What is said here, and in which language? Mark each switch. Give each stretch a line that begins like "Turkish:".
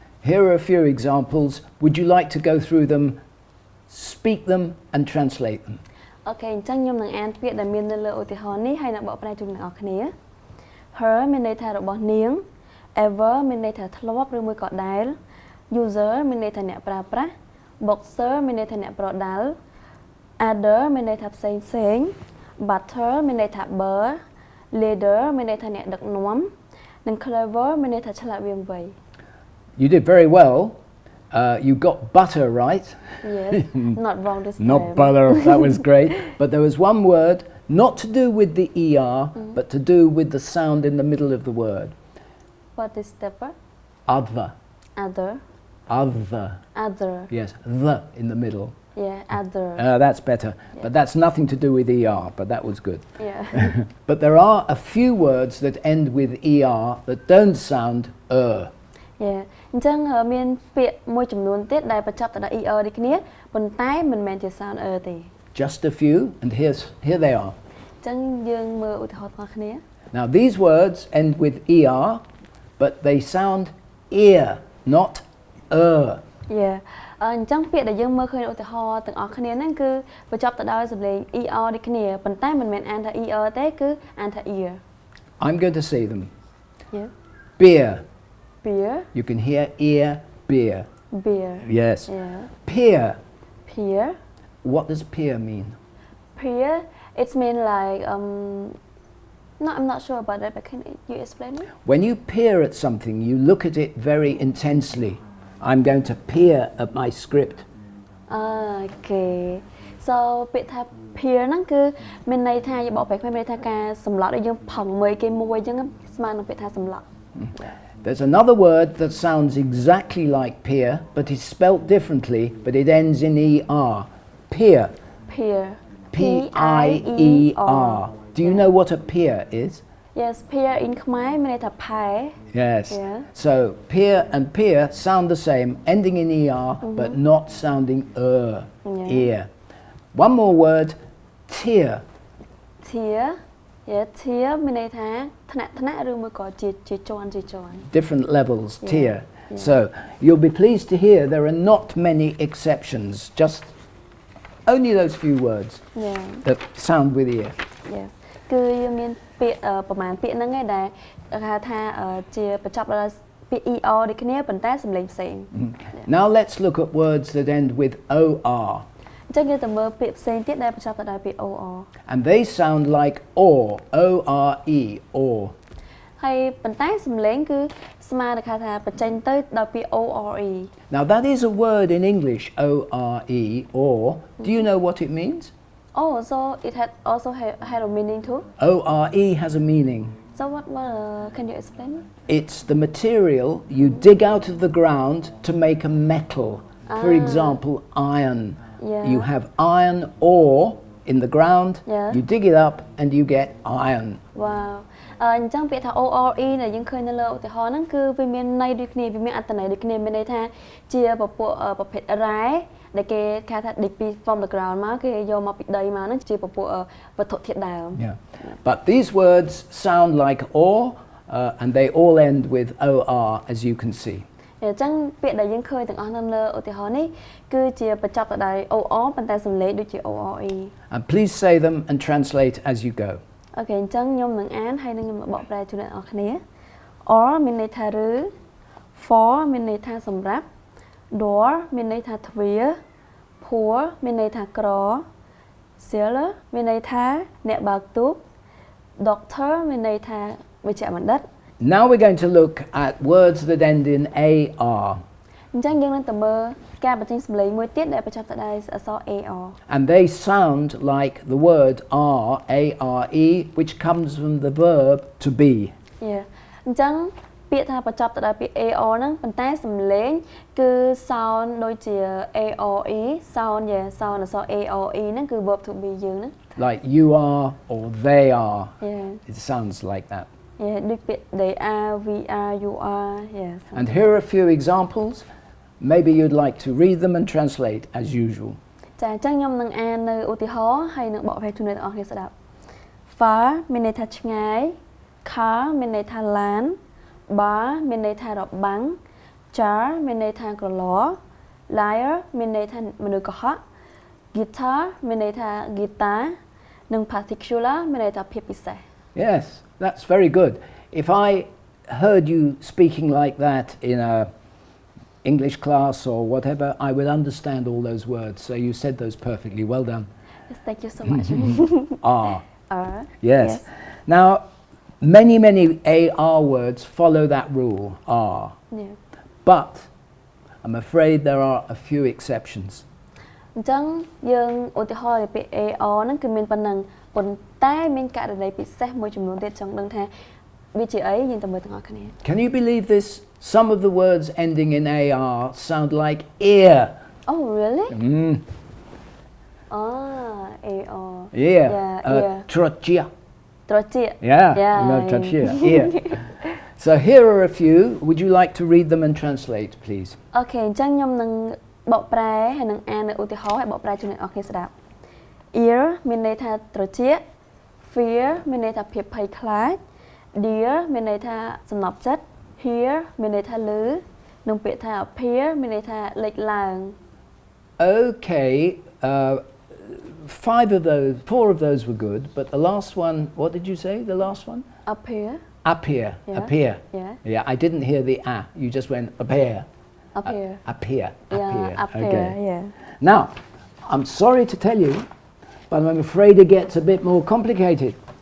English: Here are a few examples would you like to go through them speak them and translate them
Khmer: អូខេអញ្ចឹងខ្ញុំនឹងអានពាក្យដែលមាននៅលើឧទាហរណ៍នេះហើយនឹងបកប្រែជូនអ្នកគ្នា Her មានន័យថារបស់នាង Ever មានន័យថាធ្លាប់ឬមួយក៏ដែល User មានន័យថាអ្នកប្រើប្រាស់ Boxer មានន័យថាអ្នកប្រដាល់ Other មានន័យថាផ្សេង Butter មានន័យថាប៊ឺ Leader មានន័យថាអ្នកដឹកនាំនិង Clever មានន័យថាឆ្លាតវាងវៃ
English: You did very well you got butter right Yes not wrong this time Not butter that was great but there was one word not to do with the ER but to do with the sound in the middle of the word What is that word? Other Other Yes the in the middle Yeah other That's better but that's nothing to do with ER but that was good Yeah But there are a few words that end with ER that don't sound
Khmer: Yeah អញ្ចឹងមានពាក្យមួយចំនួនទៀតដែលបញ្ចប់ទៅដល់ ER ដូចគ្នាប៉ុន្តែមិនមែនជា sound ទេ
English: Just a few and here they are
Khmer: អញ្ចឹងយើងមើលឧទាហរណ៍ទាំងគ្នា
English: Now these words end with ER but they sound ear not
Khmer: Yeah អញ្ចឹងពាក្យដែលយើងមើលឃើញឧទាហរណ៍ទាំងអស់គ្នាហ្នឹងគឺបញ្ចប់ទៅដោយសំឡេង ER ដូចគ្នាប៉ុន្តែមិនមែនអានថា ER ទេគឺអានថា ear
English: I'm going to say them Yeah Beer Beer You can hear ear beer Yes Yeah Peer Peer What does peer mean Peer it's mean like No, I'm not sure about that, but can you explain it? When you peer at something, you look at it very intensely. I'm going to peer at my script. Okay.
Khmer: So ពាក្យថា peer ហ្នឹងគឺមានន័យថាយើងបកប្រែខ្មែរមានន័យថាការសម្លក់ដែលយើងផឹងមួយគេមួយអញ្ចឹងស្មើនឹងពាក្យថាសម្លក់
English: There's another word that sounds exactly like peer, but is spelt differently, but it ends in ER. Peer. Peer. P-I-E-R. Do you know what a peer is? Yes, peer in Khmer
Khmer: មានន័យថាផែ
English: Yes. Yeah. So peer and peer sound the same, ending in ER, but not sounding ear. One more word, tear. Tear. Yeah,
Khmer: tear មានន័យថាថ្នាក់ឬមួយក៏ជាជាន់
English: Different levels, tear. So you'll be pleased to hear there are not many exceptions, just only those few words that sound with ear. Yes.
Khmer: គឺយើងមានពាក្យប្រហែលពាក្យហ្នឹងឯងដែលគេហៅថាជាបញ្ចប់ដល់ពាក្យ ER ដូចគ្នាប៉ុន្តែសំឡេងផ្សេង
English: Now let's look at words that end with OR
Khmer: អញ្ចឹងយើងទៅមើលពាក្យផ្សេងទៀតដែលបញ្ចប់ទៅដោយពាក្យ OR
English: And they sound like or O-R-E or
Khmer: ហើយប៉ុន្តែសំឡេងគឺស្មើនឹងថាបញ្ចេញទៅដោយពាក្យ ORE
English: Now that is a word in English O-R-E or Do you know what it means? Oh, so it also had a meaning too? O-R-E has a meaning. So what can you explain? It's the material you dig out of the ground to make a metal. For example, iron. Yeah. You have iron ore in the ground, you dig it up and you get iron. Wow.
Khmer: អញ្ចឹងពាក្យថា ORE ដែលយើងឃើញនៅលើឧទាហរណ៍ហ្នឹងគឺវាមានន័យដូចគ្នាវាមានអត្ថន័យដូចគ្នាមានន័យថាជាពពួកប្រភេទរ៉ែដែលគេគេថាឌិចពី
English: from the ground
Khmer: មកគេយកមកពីដីមកហ្នឹងជាពពួកវត្ថុធាតុដើម
English: Yeah. But these words sound like or and they all end with OR as you can see.
Khmer: អញ្ចឹងពាក្យដែលយើងឃើញទាំងអស់នៅលើឧទាហរណ៍នេះគឺជាបញ្ចប់ទៅដោយ OR ប៉ុន្តែសំឡេងដូចជា ORE
English: And please say them and translate as you go.
Khmer: អូខេអញ្ចឹងខ្ញុំនឹងអានហើយនឹងខ្ញុំនឹងបកប្រែជូនអ្នកនរគ្នា or មានន័យថាឬ for មានន័យថាសម្រាប់ door មានន័យថាទ្វារ poor មានន័យថាក្រ sailor មានន័យថាអ្នកបើកទូក doctor មានន័យថាវេជ្ជបណ្ឌិត
English: Now we're going to look at words that end in AR.
Khmer: អញ្ចឹងយើងនឹងទៅមើលការបញ្ចេញសំឡេងមួយទៀតដែលបញ្ចប់ទៅដោយអក្សរ AR.
English: And they sound like the word are, A-R-E, which comes from the verb to be. Yeah.
Khmer: អញ្ចឹងពាក្យថាបញ្ចប់ទៅដោយពាក្យ AR ហ្នឹងប៉ុន្តែសំឡេងគឺ sound ដូចជា ARE sound sound អក្សរ ARE ហ្នឹងគឺ verb to be យើងហ្នឹង
English: Like you are or they are. Yeah. It sounds like that. Yeah
Khmer: ដូចពាក្យ
English: they are we are you are yeah. And here are a few examples. Maybe you'd like to read them and translate as usual.
Khmer: ចាអញ្ចឹងខ្ញុំនឹងអាននៅឧទាហរណ៍ហើយនឹងបកប្រែជូនអ្នកទាំងអស់គ្នាស្ដាប់ far មានន័យថាឆ្ងាយ car មានន័យថាឡាន bar មានន័យថារបាំង jar មានន័យថាក្រឡ lyre មានន័យថាមនុស្សកុហក guitar មានន័យថាហ្គីតានិង particular មានន័យថាភាពពិសេស
English: Yes, that's very good. If I heard you speaking like that in a English class or whatever, I would understand all those words. So you said those perfectly. Well done. Yes, thank you so much. Are. Yes. Now, many AR words follow that rule, are. Yeah. But I'm afraid there are a few exceptions.
Khmer: អញ្ចឹងយើងឧទាហរណ៍ពាក្យ AR ហ្នឹងគឺមានប៉ុណ្ណឹងប៉ុន្តែមានករណីពិសេសមួយចំនួនទៀតចង់ដឹងថាវាជាអីយើងទៅមើលទាំងអស់គ្នា
English: Can you believe this? Some of the words ending in AR sound like ear. Oh really? AR. Ear. Yeah. Trochia.
Khmer: ត្រចៀក
English: Yeah. Yeah. No, trochia. Ear. So here are a few. Would you like to read them and translate, please?
Khmer: អូខេអញ្ចឹងខ្ញុំនឹងបកប្រែហើយនឹងអាននៅឧទាហរណ៍ហើយបកប្រែជូនអ្នកនរគ្នាស្ដាប់ ear មានន័យថាត្រចៀក fear មានន័យថាភាពភ័យខ្លាច dear មានន័យថាសំណប់ចិត្ត hear មានន័យថាឮនិងពាក្យថា appear មានន័យថាលេចឡើង
English: Okay. 4 of those were good, but the last one, what did you say? The last one? appear Appear. Yeah. Appear. Yeah. Yeah, I didn't hear the a. You just went appear. appear Appear. yeah appear Okay. yeah Now, I'm sorry to tell you, but I'm afraid it gets a bit more complicated.